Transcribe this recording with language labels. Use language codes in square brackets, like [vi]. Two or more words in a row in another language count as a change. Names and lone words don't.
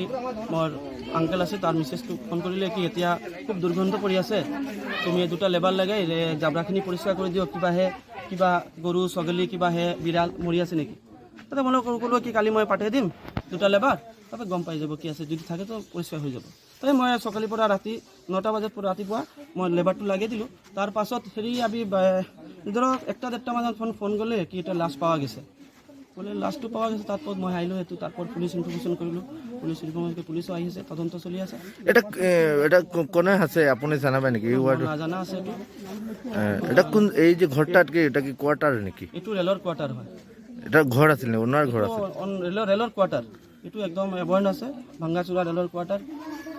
[as] মোর আঙ্কেল আছে, তার মিসেসটো ফোন কৰিলে কি এতিয়া খুব দুর্গন্ধ পৰি আছে, তুমি দুটা লেবাৰ লগাই জাবৰাখিনি পৰিষ্কাৰ কৰি দিও, কিবা গৰু ছাগলী কিবা হে বিড়াল মৰি আছে নেকি। তাতে মই ক'লো কি কালি মই পাঠিয়াই দিম দুটা লেবাৰ, তাতে গম পাই যাব কি আছে, যদি থাকে তো পৰিষ্কাৰ হৈ যাব। তাই মই সকালৰ পৰা ৰাতি 9টা বজাত ৰাতিপুৱা মই লেবাৰটো লগাই দিলোঁ। তাৰ পাছত হেৰি আমি ধৰক 1টা-1.5টা মানত ফোন গ'লে কি [bn] এটা লাশ পাওয়া গেছে, বলে লাশটো পাওয়া গেছে। [as] তারপর মই আইলো, সেইটো তারপর পুলিশ ইনফরমেশন কৰিলোঁ, পুলিশও আহিছে, তদন্ত চলি আছে। এটা কোনে আছে আপুনি জানাবে নেকি? নাজানা আছে এইটো। [bn] এটা কোন এই যে ঘরটা কি এটা কি কোয়ার্টার নাকি? [as] এইটো ৰেলৰ কোৱাৰ্টাৰ হয়। [bn] এটা ঘর আছিল না ওনার ঘর আছে? [as] ৰেলৰ কোৱাৰ্টাৰ, এইটো একদম এভয়েন্ট আছে, ভাঙ্গাচুৰা ৰেলৰ কোৱাৰ্টাৰ।